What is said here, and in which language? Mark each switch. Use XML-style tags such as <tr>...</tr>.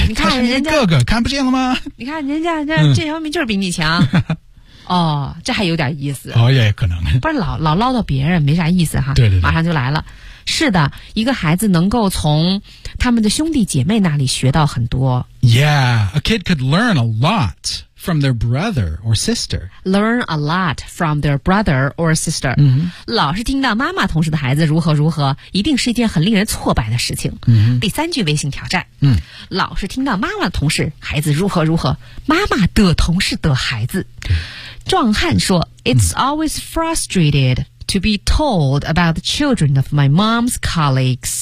<zh>你看人家他是你哥哥看不见了吗你看人家这些方面就是比你强、嗯、哦这还有点意思哦也可能不然老唠叨别人没啥意思哈对对对马上就来了是的一个孩子能够从他们的兄弟姐妹那里学到很多</zh> <en>Yeah, a kid could learn a lot from their brother or sister. Learn a lot from their brother or sister.、 Mm-hmm.</en> <zh>老是听到妈妈同事的孩子如何如何一定是一件很令人挫败的事情。 Mm-hmm. 第三句微信挑战、 mm-hmm. 老是听到妈妈的同事孩子如何如何妈妈的同事的孩子。壮汉说</zh> <en>It's always frustrated. To be told about the children of my mom's colleagues.</en>